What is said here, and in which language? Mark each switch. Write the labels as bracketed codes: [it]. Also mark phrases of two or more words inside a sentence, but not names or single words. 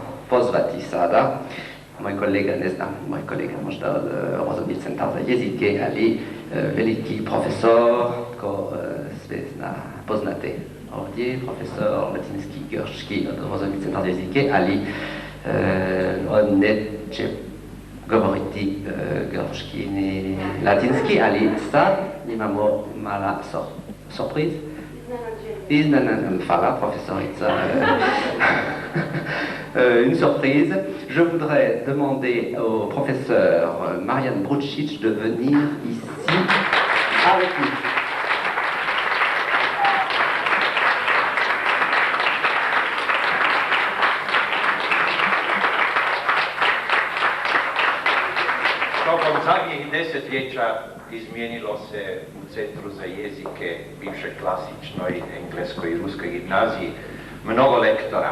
[hr] pozvati sada moj kolega, ne znam, moj kolega možda od obrazovnih centara za jezike, ali veliki profesor, ko sve zna, poznate ovdje, profesor latinski grčki od obrazovnih centara za jezike, ali on neće govoriti grčki ni latinski, ali sad imamo mala surprise. [fr] Voilà, professorica. Une surprise. Je voudrais demander au professeur Marian Brucic de venir ici avec nous. [hr] Tokom zadnjih desetljeća izmijenilo se u Centru za jezike, bivšoj klasičnoj engleskoj i ruskoj gimnaziji, mnogo lektora.